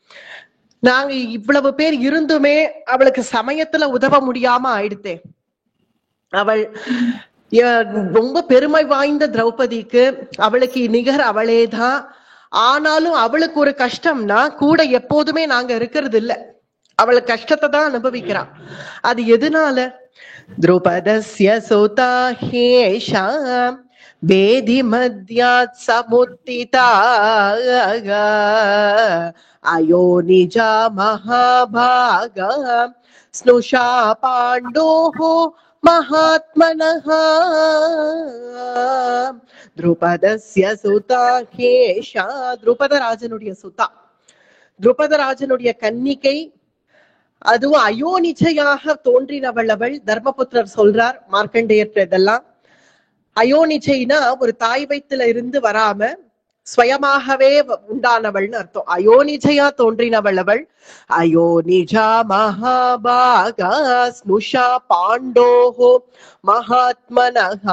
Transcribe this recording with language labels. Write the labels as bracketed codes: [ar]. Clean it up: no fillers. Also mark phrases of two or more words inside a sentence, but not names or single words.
[ta] நாங்க இவ்வளவு பேர் இருந்துமே அவளுக்கு சமயத்துல உதவ முடியாம ஆயிடுத்தே. அவள் ரொம்ப பெருமை வாய்ந்த திரௌபதிக்கு அவளுக்கு நிகர் அவளேதான். ஆனாலும் அவளுக்கு ஒரு கஷ்டம்னா கூட எப்போதுமே நாங்க இருக்கிறது இல்ல. அவளுக்கு கஷ்டத்தை தான் அனுபவிக்கிறான். அது எதனால? [sa] द्रुपदस्य सुता ह्येषा वेदि मद्यात् समुत्थिता अयो निजा महाभागा स्नुषा पाण्डोः महात्मनः द्रुपदस्य सुता ह्येषा. [ta] द्रुपदराजनुடைய சுதா, द्रुपदराजனுடைய கன்னிகை, அதுவும் அயோனிச்சையாக தோன்றினவள் அவள். தர்மபுத்திரர் சொல்றார் மார்க்கண்டேயர் இதெல்லாம். அயோனிஜைனா ஒரு தாய் வயித்துல இருந்து வராம ஸ்வயமாகவே உண்டானவள்னு அர்த்தம். அயோனிஜையா தோன்றினவள் அவள். [sa] अयोनिजा महाभागा स्नुषा पाण्डोः महात्मनः.